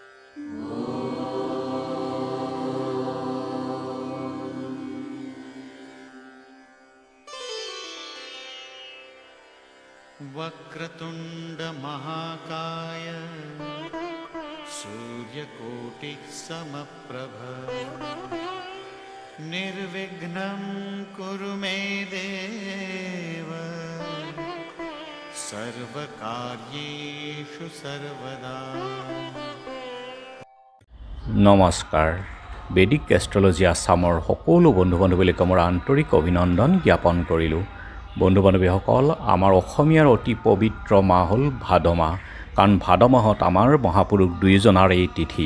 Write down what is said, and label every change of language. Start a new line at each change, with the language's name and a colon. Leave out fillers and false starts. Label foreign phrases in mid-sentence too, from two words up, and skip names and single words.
Sanskrit: वक्रतुंड महाकाय सूर्यकोटि समप्रभ निर्विघ्नं कुरु मे देव सर्वकार्येषु सर्वदा।
Assamese: নমস্কাৰ। বেদিক এষ্ট্ৰলজি আছামৰ সকলো বন্ধু বান্ধৱীলৈ মোৰ আন্তৰিক অভিনন্দন জ্ঞাপন কৰিলোঁ। বন্ধু বান্ধৱীসকল, আমাৰ অসমীয়াৰ অতি পবিত্ৰ মাহ হ'ল ভাদ মাহ। কাৰণ ভাদ মাহত আমাৰ মহাপুৰুষ দুয়োজনাৰ এই তিথি।